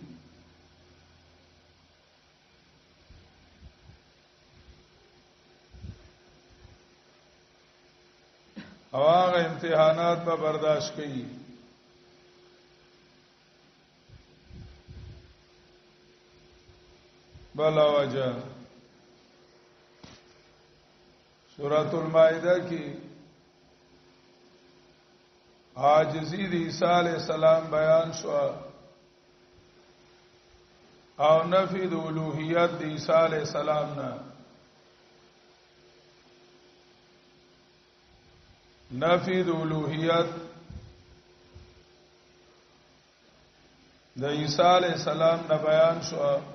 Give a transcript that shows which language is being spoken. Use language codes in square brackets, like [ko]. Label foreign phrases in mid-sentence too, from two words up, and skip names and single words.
[ps] او هغه امتحانات به برداشت کړي بلا وجه سورۃ المائدہ کی عاجزی د عیسی [ar] علیہ السلام [ps] بیان شو او نفی د الوهیت د عیسی [ar] علیہ السلام [ps] نه نفی د الوهیت د عیسی [ar] علیہ السلام [ps] نه بیان شو